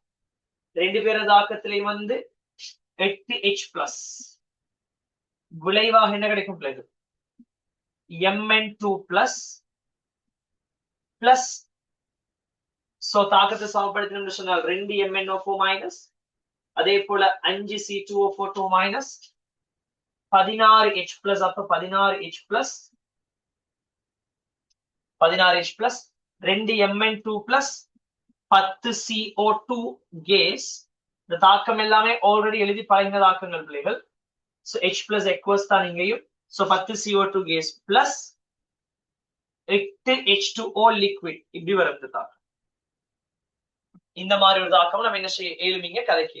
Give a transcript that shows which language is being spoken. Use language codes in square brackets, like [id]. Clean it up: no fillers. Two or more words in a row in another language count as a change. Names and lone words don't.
[ta] 2 பேர தாக்கத்திலே வந்து [en] 8H plus [ta] விளைவாக என்ன கிடைக்கும் பிள்ளைகள்? [en] Mn2 plus plus [ta] சோ தாக்கத்தை சமப்படுத்தணும்னு சொன்னால் [en] 2 MnO4 minus [ta] அதே போல [en] 5 C2O4 minus 16H plus அப்ப 16H plus 16H plus 2 Mn2 plus 10 CO2 gas. [ta] இந்த தாக்கம் எல்லாமே ஆல்ரெடி எழுதி பழகின தாக்கங்கள் பிள்ளைகள். சோ [en] H plus aqueous [ta] தான் இங்கேயும். சோ [en] 10 CO2 gas plus 8 H2O liquid [ta] இப்படி வருது தாக்கம். இந்த மாதிரி ஒரு தாக்கம் நம்ம என்ன செய்ய எழுமிங்க கதைக்கு.